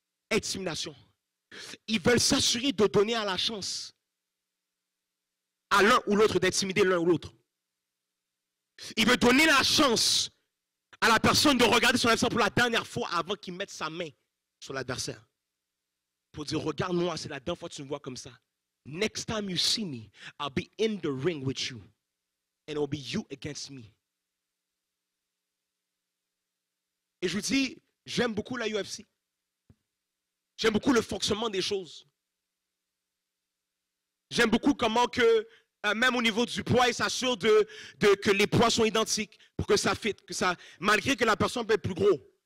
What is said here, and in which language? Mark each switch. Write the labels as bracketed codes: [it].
[fr] Intimidation. Ils veulent s'assurer de donner à la chance à l'un ou l'autre d'intimider l'un ou l'autre. Ils veulent donner la chance à la personne de regarder son adversaire pour la dernière fois avant qu'il mette sa main sur l'adversaire. Pour dire, regarde-moi, c'est la dernière fois que tu me vois comme ça. [en] Next time you see me, I'll be in the ring with you. And it'll be you against me. [fr] Et je vous dis, j'aime beaucoup la UFC. J'aime beaucoup le fonctionnement des choses. J'aime beaucoup comment que, même au niveau du poids, il s'assure que les poids sont identiques pour que ça fit, malgré que la personne peut être plus gros.